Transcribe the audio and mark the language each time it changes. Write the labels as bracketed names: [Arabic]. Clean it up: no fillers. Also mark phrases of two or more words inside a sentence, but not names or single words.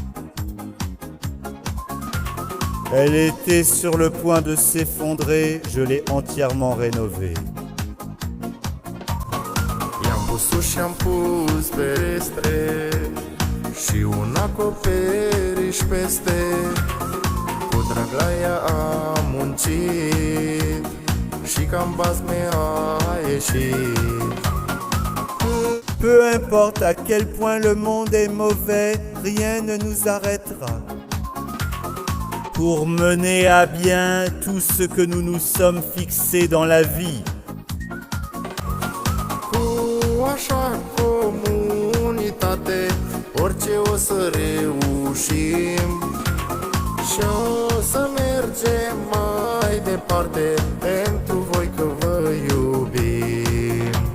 [French] Elle était sur le point de s'effondrer, je l'ai entièrement rénovée. [Romanian] I-am pus uși am pus ferestre și un acoperiș peste. Cu drag la ea am muncit și cam basme a ieșit. [French] Peu importe à quel point le monde est mauvais, rien ne nous arrêtera. Pour mener à bien tout ce que nous nous sommes fixés dans la vie. [Romanian] Cu așa comunitate, orice o să reușim. Și o să mergem mai departe, pentru voi că vă iubim.